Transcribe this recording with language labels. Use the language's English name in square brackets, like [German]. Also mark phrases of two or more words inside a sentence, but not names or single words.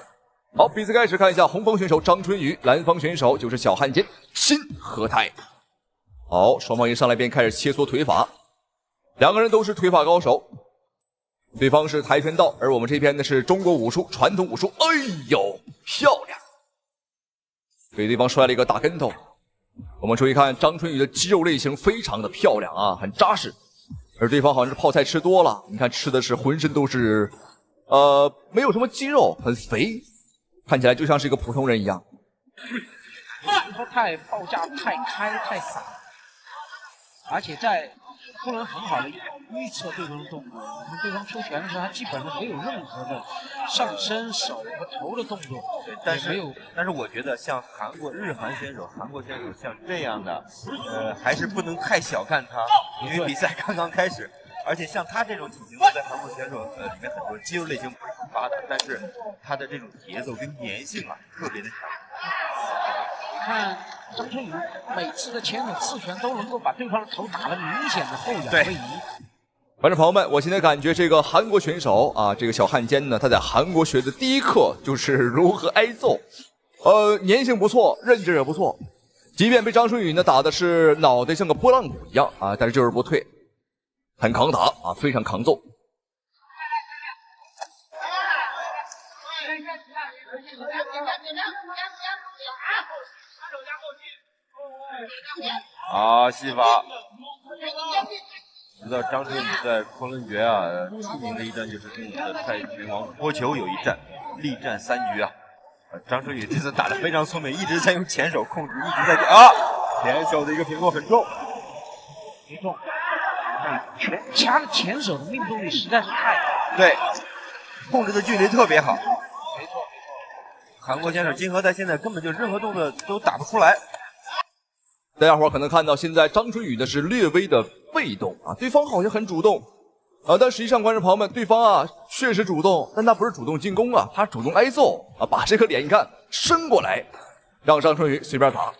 [Chinese] 好，比賽開始，看一下紅方選手張春雨，藍方選手就是小漢奸辛和泰。好，雙方一上來便開始切磋腿法，兩個人都是腿法高手。對方是跆拳道，而我們這邊呢是中國武術，傳統武術。哎呦，漂亮！給對方摔了一個大跟頭。我們注意看張春雨的肌肉類型非常的漂亮啊，很扎實。而對方好像是泡菜吃多了，你看吃的是浑身都是，沒有什麼肌肉，很肥，看起來就像是一個普通人一樣。他報價太開太散，而且在不能很好的預測對方的動作。你看對方出拳的時候，他基本上沒有任何的上身、手和頭的動作。对，但是我覺得像日韓選手像這樣的，還是不能太小看他，因為比賽剛剛開始。而且像他這種體型，在韓國選手裡面很多肌肉類型不是很發達，但是他的這種節奏跟粘性啊特別的強。看張春雨每次的前手刺拳都能夠把對方的頭打得明顯的後仰位移。观众朋友們，我現在感覺這個韓國選手啊，這個小漢奸呢，他在韓國學的第一課就是如何挨揍，粘性不錯，韌勁也不錯，即便被張春雨呢打的是腦袋像個撥浪鼓一樣啊，但是就是不退，很抗打啊，非常抗揍。好，戏法。知道张春雨在昆仑決啊，出名的一戰就是跟我們的泰拳王波球有一戰，力戰3局啊。張春雨這次打得非常聰明，一直在用前手控制，一直在前手的一個平扣很重，沒重。掐的前手的命中率實在是太高，對，控制的距離特別好。沒錯。韓國選手金河在現在根本就任何動作都打不出來。大家伙可能看到，現在張春雨呢是略微的被動啊，對方好像很主動啊，但實際上觀眾朋友們，對方啊確實主動，但他不是主動進攻啊，他主動挨揍啊，把這個臉你看伸過來，讓張春雨隨便打，